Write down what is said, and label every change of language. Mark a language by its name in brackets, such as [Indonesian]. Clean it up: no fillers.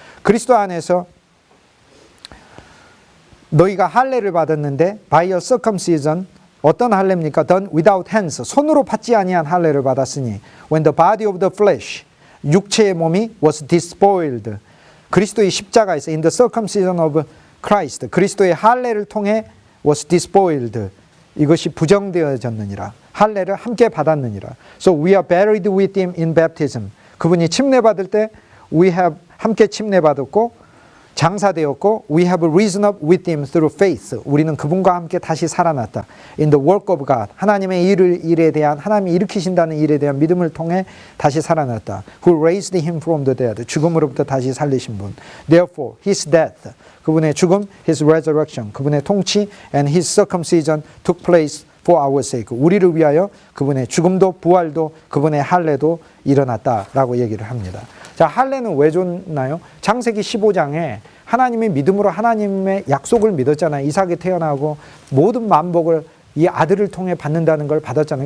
[Korean] 그리스도 안에서 너희가 할례를 받았는데 [English] by your circumcision [Korean] 어떤 할례입니까? [English] Done without hands. [Korean] 손으로 받지 아니한 할례를 받았으니 [English] when the body of the flesh [Korean] 육체의 몸이 [English] was despoiled. [Korean] 그리스도의 십자가에서 [English] in the circumcision of Christ. [Korean] 그리스도의 할례를 통해 [English] was despoiled. [Korean] 이것이 부정되어졌느니라. 할례를 함께 받았느니라. [English] So we are buried with him in baptism. [Korean] 그분이 침례받을 때 [English] we have [Korean] 함께 침례받았고 장사되었고 [English] we have risen up with him through faith. [Korean] 우리는 그분과 함께 다시 살아났다. [English] In the work of God. [Korean] 하나님의 일에 대한 하나님이 일으키신다는 일에 대한 믿음을 통해 다시 살아났다. [English] Who raised him from the dead. [Korean] 죽음으로부터 다시 살리신 분. [English] Therefore his death. [Korean] 그분의 죽음, [English] his resurrection. [Korean] 그분의 통치 [English] and his circumcision took place for our sake. [Korean] 우리를 위하여 그분의 죽음도 부활도 그분의 할례도 일어났다라고 얘기를 합니다. 자, 할례는 왜 좋나요? 창세기 15장에 하나님이 믿음으로 하나님의 약속을 믿었잖아요. 이삭이 태어나고 모든 만복을 이 아들을 통해 받는다는 걸 받았잖아요.